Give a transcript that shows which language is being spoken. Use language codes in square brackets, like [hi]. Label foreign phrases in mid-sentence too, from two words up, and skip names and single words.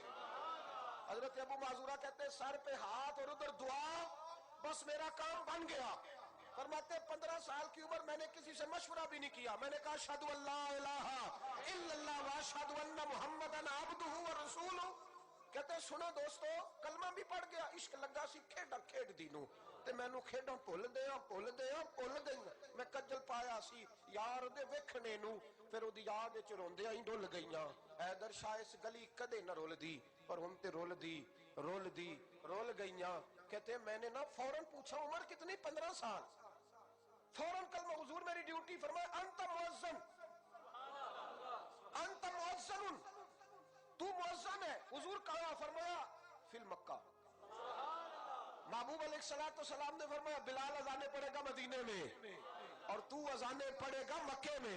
[ur] حضرت ابو معذورہ کہتے ہیں سر پہ ہاتھ اور ادھر دعا، بس میرا کام بن گیا۔ فرماتے 15 سال کی عمر میں نے کسی سے مشورہ بھی نہیں کیا، میں نے کہا [ar] اشہد ان لا الہ الا اللہ واشہد ان محمدا عبدہ ورسولہ۔ [ur] کہتے ہیں سنو دوستو، کلمہ بھی پڑھ گیا، [pa] عشق لگا سی کھیڈا کھیڈ دینوں تے مینوں کھیڈاں بھول گئی، میں کجل پایا سی یار دے ویکھنے نوں، پھر اودی یاد وچ روندیاں ہی ڈل گئیاں، حیدر شاہ اس گلی کدے نہ رول دی، پر ہن تے رول گئیاں۔ [ur] کہتے ہیں میں نے نا فوراً پوچھا عمر کتنی؟ 15 سال۔ فوراً کلمہ، حضور میری ڈیوٹی، فرمایا [ar] انت مؤذن، انت مؤذن، [ur] تو مؤذن ہے. حضور کہا؟ فرمایا [ar] فی مکہ. [ur] محبوب [ar] علیہ السلام [ur] نے فرمایا بلال اذانے پڑے گا مدینے میں اور تو اذانے پڑے گا مکے میں.